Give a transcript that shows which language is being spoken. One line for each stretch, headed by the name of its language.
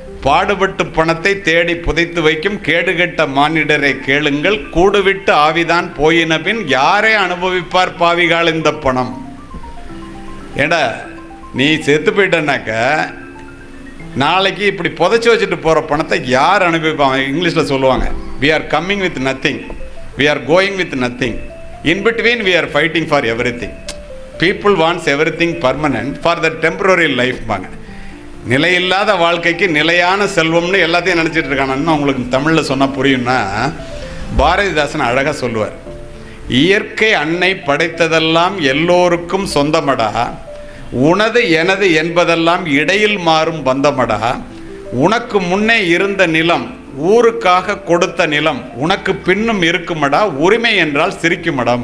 Tamil: பாடுபட்டு பணத்தை தேடி புதைத்து வைக்கும் கேடுகட்ட மானிடரை கேளுங்கள், கூடுவிட்டு ஆவிதான் போயின பின் யாரே அனுபவிப்பார் பாவிகால் இந்த பணம். ஏடா நீ செத்து போயிட்டனாக்க நாளைக்கு இப்படி புதைச்சி வச்சுட்டு போகிற பணத்தை யார் அனுபவிப்பாங்க? இங்கிலீஷில் சொல்லுவாங்க,
English: we are coming with nothing, we are going with nothing, in between we are fighting for everything. People wants everything permanent for the temporary life பாங்க.
Tamil: நிலையில்லாத வாழ்க்கைக்கு நிலையான செல்வம்னு எல்லாத்தையும் நினச்சிட்டு இருக்கானு உங்களுக்கு தமிழில் சொன்னால் புரியும்னா, பாரதிதாசன் அழகாக சொல்லுவார், இயற்கை அன்னை படைத்ததெல்லாம் எல்லோருக்கும் சொந்தமடா, உனது எனது என்பதெல்லாம் இடையில் மாறும் பந்தமடா, உனக்கு முன்னே இருந்த நிலம் ஊருக்காக கொடுத்த நிலம் உனக்கு பின்னும் இருக்குமடா, உரிமை என்றால் சிரிக்குமடா.